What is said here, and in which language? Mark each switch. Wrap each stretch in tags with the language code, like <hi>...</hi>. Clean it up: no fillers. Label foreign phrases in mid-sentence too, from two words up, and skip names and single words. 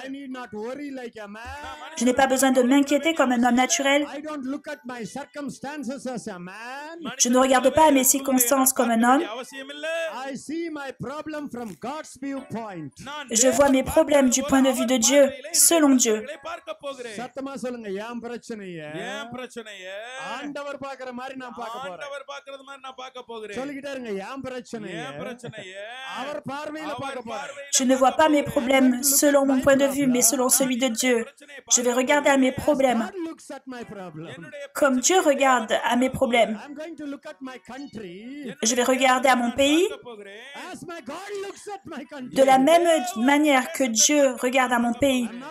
<fr>Je n'ai pas besoin de m'inquiéter comme un homme naturel. Je ne regarde pas mes circonstances comme un homme. Je vois mes problèmes du point de vue de Dieu, selon Dieu.</fr> <ta>சத்தமா சொல்லுங்க ஏன் பிரச்சனைய ஏன் பிரச்சனைய ஆண்டவர் பார்க்கிற மாதிரி நான் பார்க்க போறேன் ஆண்டவர் பார்க்கிறது மாதிரி நான் பார்க்க போகிறேன் சொல்லிட்டே இருங்க ஏன் பிரச்சனைய ஏன் பிரச்சனைய அவர் பார்வையில பார்க்க போறேன்.</ta> <fr>Je ne vois pas mes problèmes selon mon point de vue, mais selon celui de Dieu. Je vais regarder à mes problèmes comme Dieu regarde à mes problèmes. Je vais regarder à mon pays de la même manière que Dieu regarde à mon pays.</fr>